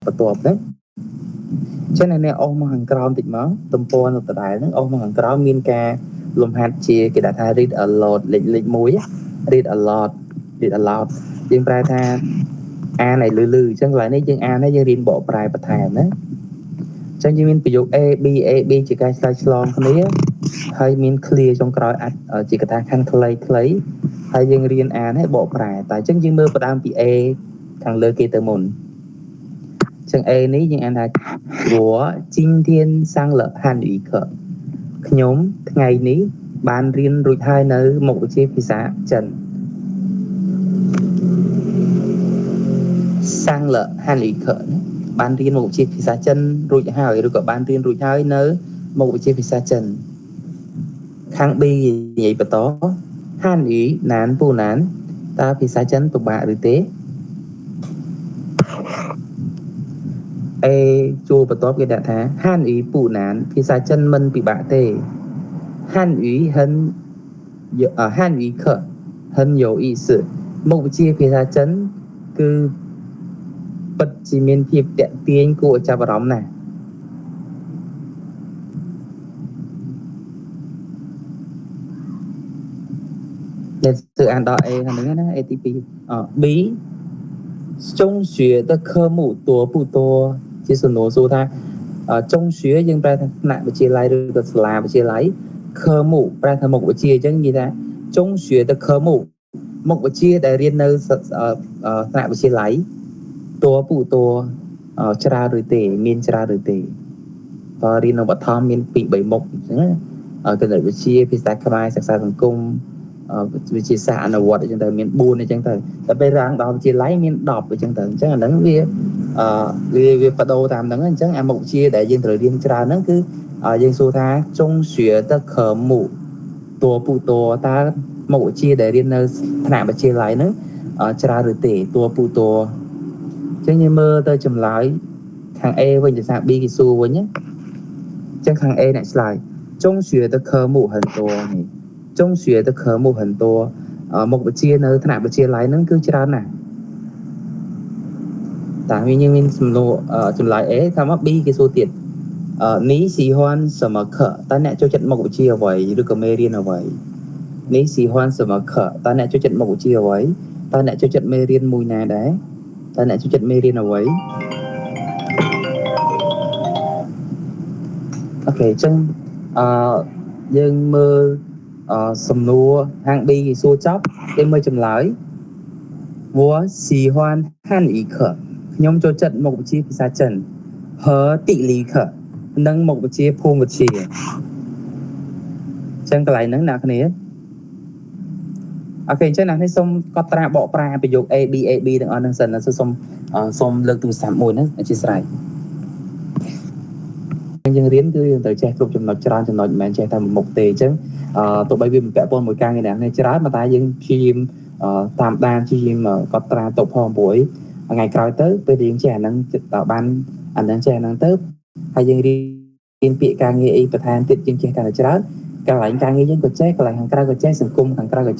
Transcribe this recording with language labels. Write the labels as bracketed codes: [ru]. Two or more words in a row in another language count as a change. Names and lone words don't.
[km] បន្ទាប់ហ្នឹងចឹងអ្នកអស់មកខាងក្រោមតិចមកទំព័រនៅដដែលហ្នឹងអស់មកខាងក្រោមមានការលំហាត់ជាគេដាក់ថា [en] read aloud [km] លេខ 1 [en] read aloud [km] យើងប្រែថាអានឲ្យលឺអញ្ចឹងកន្លែងនេះយើងអានហើយយើងរៀនបកប្រែបន្ថែមណាអញ្ចឹងយើងមានប្រយោគ A B ជាការឆ្លើយឆ្លងគ្នាហើយមាន clear ចុងក្រោយអាចជាកថាខណ្ឌខ្លីហើយយើងរៀនអានហើយបកប្រែតែអញ្ចឹងយើងមើលផ្ដើមពី A ខាងលើគេទៅមុនចឹង A នេះយើងអានថា [zh] 我今天上了汉语课 [km] ខ្ញុំថ្ងៃនេះបានរៀនរួចហើយនៅមុខវិជ្ជាភាសាចិន [zh] 上了汉语课 [km] បានរៀនមុខវិជ្ជាភាសាចិនរួចហើយឬក៏បានរៀនរួចហើយនៅមុខវិជ្ជាភាសាចិនខាង B និយាយបន្ត [zh] 汉语难不难 [km] តើភាសាចិនពិបាកឬទេ A ជួរបន្ទាប់គេដាក់ថា [zh] 汉语不难 [km] ភាសាចិនមិន ពិបាកទេ [zh] 汉语汉语课很有意思 [km] មុខវិជ្ជាភាសាចិនគឺពិតជាមានភាពតាក់ទាញគួរឲ្យចាប់អារម្មណ៍ណាស់អ្នកធ្វើអានដល់ A ហ្នឹងណា A ទី2 B 中学 [zh] 的科目多不多 [km] ជាសំណួរសួរថា中学យើងប្រែថាថ្នាក់វិទ្យាល័យឬក៏សាលាវិទ្យាល័យ科目ប្រែថាមុខវិជ្ជាអញ្ចឹងនិយាយថា [zh] 中学的科目 [km] មុខវិជ្ជាដែលរៀននៅថ្នាក់វិទ្យាល័យ [zh] 多不多 [km] ច្រើនឬទេមានច្រើនឬទេតើរៀននៅបឋមមាន2 3មុខអញ្ចឹងណាគណិតវិទ្យាភាសាខ្មែរសិក្សាសង្គមវិទ្យាសាស្ត្រអនុវត្តអញ្ចឹងទៅ មាន4អញ្ចឹងទៅតែពេលរាងដល់វិទ្យាល័យមាន10អញ្ចឹងទៅអញ្ចឹងអាហ្នឹងវាបដូរតាមហ្នឹងអញ្ចឹងអាមុខវិជ្ជាដែល យើងត្រូវរៀនច្រើនហ្នឹងគឺយើងសួរថា [zh] 中学的科目多不多 [km] តើមុខវិជ្ជាដែលរៀននៅថ្នាក់វិទ្យាល័យហ្នឹងច្រើនឬទេ [zh] 多不多 [km] អញ្ចឹងយើងមើលទៅចម្លើយខាង A វិញភាសា B គេសួរវិញណាអញ្ចឹងខាង A អ្នកឆ្លើយ [zh] 中学的科目很多 [km] នេះ [zh] 中学的科目很多 [km] មុខវិជ្ជានៅថ្នាក់វិទ្យាល័យហ្នឹងគឺច្រើនណាស់ តែយើងមានសំណួរចម្លើយ A ថាមក B គេសួរទៀត [zh] 你喜欢什么课 [km] តើអ្នកចូលចិត្តមុខវិជ្ជាអ្វីឬក៏មេរៀនអ្វី [zh] 你喜欢什么课 [km] តើអ្នកចូលចិត្តមុខវិជ្ជាអ្វីតើអ្នកចូលចិត្តមេរៀនមួយណាដែរតើអ្នកចូលចិត្តមេរៀនអ្វី អូខេអញ្ចឹងយើងមើលសំណួរខាង B គេសួរចប់គេមើលចម្លើយ [zh] 我喜欢汉语课 [km] ខ្ញុំចូលចិត្តមុខវិជ្ជាភាសាចិន [zh] 和地理课 [km] និងមុខវិជ្ជាភូមិវិទ្យា អញ្ចឹងកន្លែងហ្នឹងអ្នកគ្នាអូខេអញ្ចឹងអ្នកនេះសូមកត់ត្រាបកប្រែប្រយោគ A B ទាំងអស់ហ្នឹងសិនណាសូមលើកទូរស័ព្ទមួយហ្នឹងអធិស្ឋាន យើងរៀនគឺយើងត្រូវចេះគ្រប់ចំណុចច្រើនចំណុចមិនមែនចេះតែមួយមុខទេអញ្ចឹងទោះបីវាមិនពាក់ព័ន្ធមួយការងារនេះច្រើនតែយើងព្យាយាមតាមដានព្យាយាមកត់ត្រាទុកផងព្រោះថ្ងៃក្រោយទៅពេលយើងចេះអាហ្នឹងបានអាហ្នឹងចេះអាហ្នឹងទៅហើយយើងរៀនពាក្យការងារអីបន្ថែមទៀតយើងចេះកាន់តែច្រើនកន្លែងការងារយើងក៏ចេះកន្លែងខាងក្រៅក៏ចេះសង្គមខាងក្រៅក៏ចេះ